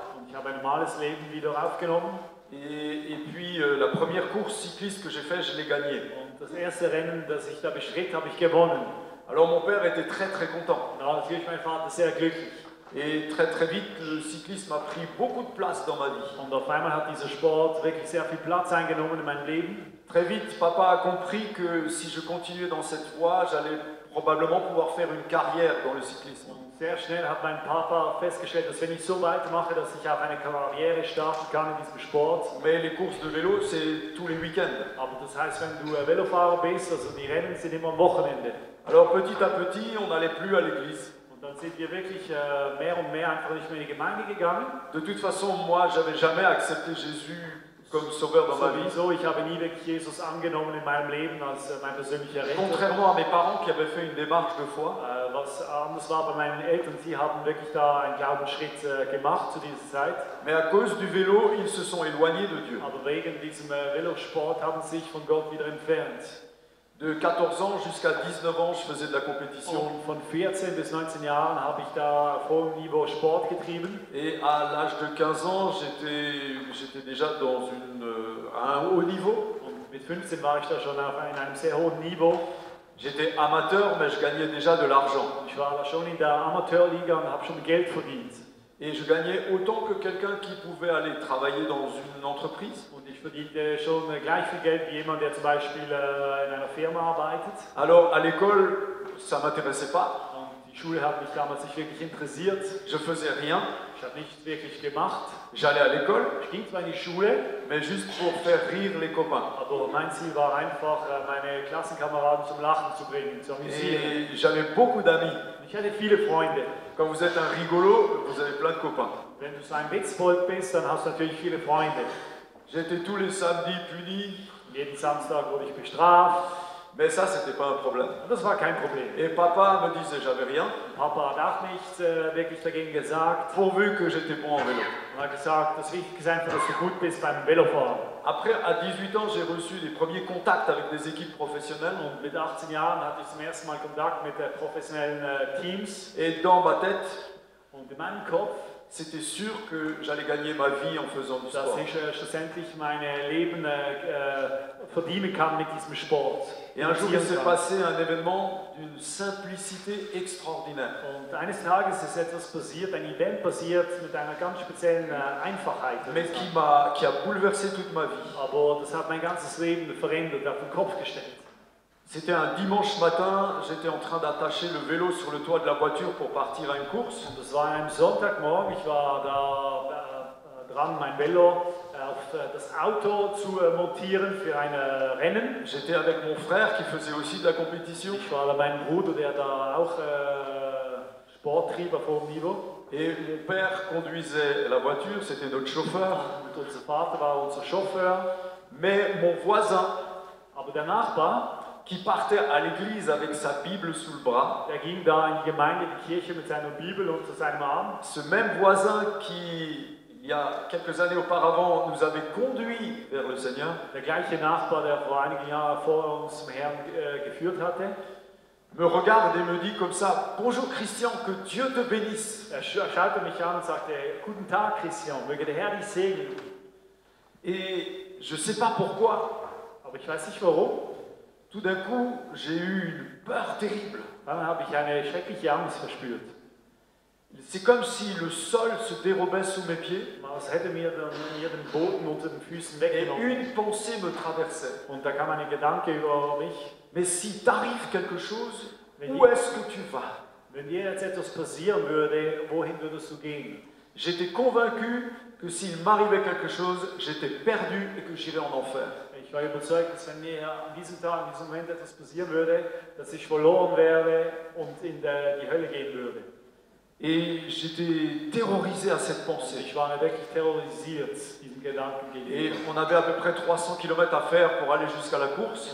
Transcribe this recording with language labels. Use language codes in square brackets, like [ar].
[de] Und ich habe ein normales Leben wieder aufgenommen. [fr] Et puis la première course cycliste que j'ai faite, je l'ai gagnée. [de] Und das erste Rennen, das ich da bestritt, habe ich gewonnen. [fr] Alors mon père était très très content. [de] Da war natürlich mein Vater sehr glücklich. [fr] Et très vite, le cyclisme a pris beaucoup de place dans ma vie. [de] Und auf einmal hat dieser Sport wirklich sehr viel Platz eingenommen in meinem Leben. [fr] Très vite, papa a compris que si je continuais dans cette voie, j'allais probablement pouvoir faire une carrière dans le cyclisme. [de] Und sehr schnell hat mein Papa festgestellt, dass wenn ich so weitermache, dass ich auch eine Karriere starten kann in diesem Sport. [fr] Mais les courses de vélo, c'est tous les week-ends. [de] Aber das heißt, wenn du Velofahrer bist, also die Rennen sind immer am Wochenende. [fr] Alors petit à petit, on n'allait plus à l'église. [de] Und dann sind wir wirklich mehr und mehr einfach nicht mehr in die Gemeinde gegangen. [fr] De toute façon, moi, j'avais jamais accepté Jésus comme sauveur dans ma vie. [de] Sowieso, ich habe nie wirklich Jesus angenommen in meinem Leben als mein persönlicher Retter. [fr] Contrairement à mes parents qui avaient fait une démarche de foi, [de] Was anders war bei meinen Eltern, sie haben wirklich da einen Glaubensschritt gemacht zu dieser Zeit. [fr] mais à cause du vélo, ils se sont éloignés de Dieu. [de] Aber wegen diesem Velosport haben sie sich von Gott wieder entfernt. [fr] De 14 ans jusqu'à 19 ans, je faisais de la compétition. [de] Und von 14 bis 19 Jahren habe ich da auf hohem Niveau Sport getrieben. [fr] Et à l'âge de 15 ans, j'étais déjà à un haut niveau. [de] Und mit 15 war ich da schon in einem sehr hohen Niveau. [fr] J'étais amateur, mais je gagnais déjà de l'argent. [de] Ich war da schon in der Amateurliga und habe schon Geld verdient. [fr] Et je gagnais autant que quelqu'un qui pouvait aller travailler dans une entreprise. [de] Und ich verdiente schon gleich viel Geld wie jemand, der zum Beispiel in einer Firma arbeitet. [fr] Alors à l'école, ça ne m'intéressait pas. [de] Und die Schule hat mich damals nicht wirklich interessiert. [fr] Je faisais rien. [de] Ich habe nichts wirklich gemacht. [fr] J'allais à l'école, [de] Ich ging zwar in die Schule, [fr] mais juste pour faire rire les copains. [de] aber mein Ziel war einfach, meine Klassenkameraden zum Lachen zu bringen, zu amüsieren. [fr] Et j'avais beaucoup d'amis. [de] Ich hatte viele Freunde. [fr] Quand vous êtes un rigolo, vous avez plein de copains. [de] Wenn du so ein Witzbold bist, dann hast du natürlich viele Freunde. [fr] J'étais tous les samedis puni, [de] Jeden Samstag wurde ich bestraft. [fr] mais ça, c'était pas un problème. [de] Und das war kein Problem. [fr] Et papa me disait, j'avais rien, [de] Papa hat auch nichts wirklich dagegen gesagt. [fr] pourvu que j'étais bon en vélo. [de] Er hat gesagt, das Wichtigste ist einfach, dass du gut bist beim Velofahren. [fr] Après, à 18 ans, j'ai reçu les premiers contacts avec des équipes professionnelles. [de] Und mit 18 Jahren hatte ich zum ersten Mal Kontakt mit professionellen Teams. [fr] Et dans ma tête, [de] Und in meinem Kopf, [fr] c'était sûr que j'allais gagner ma vie en faisant du [de] dass [fr] sport. [de] ich schlussendlich mein Leben verdienen kann mit diesem Sport. [fr] Et un jour, il s'est [de] Kann. [fr] passé un événement d'une simplicité extraordinaire. [de] Und eines Tages ist etwas passiert, ein Event passiert mit einer ganz speziellen Einfachheit. würde [fr] Mais [de] ich sagen. [fr] qui a bouleversé toute ma vie. [de] Aber das hat mein ganzes Leben verändert, auf den Kopf gestellt. [fr] C'était un dimanche matin, j'étais en train d'attacher le vélo sur le toit de la voiture pour partir à une course. [de] Und das war an einem Sonntagmorgen, ich war da dran, mein Velo auf das Auto zu montieren für ein Rennen. [fr] J'étais avec mon frère qui faisait aussi de la compétition. [de] Ich war da bei meinem Bruder, der da auch Sport trieb auf hohem Niveau. [fr] Et mon père conduisait la voiture, c'était notre chauffeur. [de] Und unser Vater war unser Chauffeur. [fr] Mais mon voisin, [de] Aber der Nachbar, [fr] qui partait à l'église avec sa Bible sous le bras, [de] der ging da in die Gemeinde, die Kirche mit seiner Bibel unter seinem Arm. [fr] ce même voisin qui, il y a quelques années auparavant, nous avait conduits vers le Seigneur, [de] Der gleiche Nachbar, der vor einigen Jahren vor uns zum Herrn geführt hatte, [fr] me regarde et me dit comme ça, « Bonjour Christian, que Dieu te bénisse. [de] er schaute mich an und sagte, guten Tag Christian, möge der Herr dich segnen. » [fr] Et je ne sais pas pourquoi, [de] Aber ich weiß nicht warum. [fr] tout d'un coup, j'ai eu une peur terrible. [de] Dann habe ich eine schreckliche Angst verspürt. [fr] C'est comme si le sol se dérobait sous mes pieds [de] Als hätte mir den Boden unter den Füßen [fr] et [de] weggenommen. [fr] une pensée me traversait. [de] Und da kam ein Gedanke über mich. [fr] Mais si t'arrive quelque chose, Mais où est-ce que tu vas? [de] Wenn dir jetzt etwas passieren würde, wohin würdest du gehen? [fr] J'étais convaincu que s'il m'arrivait quelque chose, j'étais perdu et que j'irais en enfer. [de] Ich war überzeugt, dass wenn mir an diesem Tag, in diesem Moment etwas passieren würde, dass ich verloren wäre und in die Hölle gehen würde. [fr] Et j'étais terrorisé à cette pensée. [de] Ich war wirklich terrorisiert, diesem Gedanken [fr] Et [de] gegenüber. [fr] on avait à peu près 300 km à faire pour aller jusqu'à la course.